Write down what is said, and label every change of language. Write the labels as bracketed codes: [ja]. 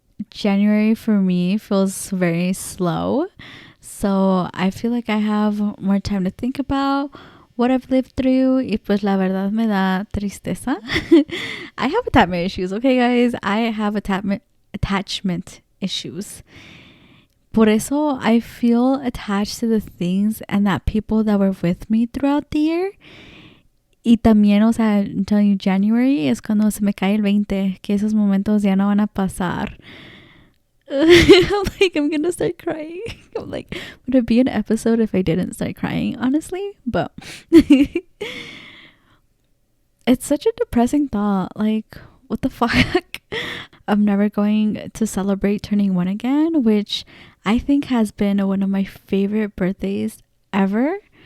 [en] January for me feels very slow, so I feel like I have more time to think about what I've lived through, [es] y pues la verdad me da tristeza. [en] I have attachment issues, okay guys? I have attachment issues. [es] Por eso [en] I feel attached to the things and that people that were with me throughout the year. [es] Y también, o sea, [en] I'm telling you, [es] January es cuando se me cae el 20, que esos momentos ya no van a pasar. [en] I'm like, I'm gonna start crying. I'm like, would it be an episode if I didn't start crying, honestly? But it's such a depressing thought. Like, what the fuck? I'm never going to celebrate turning 1 again, which I think has been one of my favorite birthdays ever.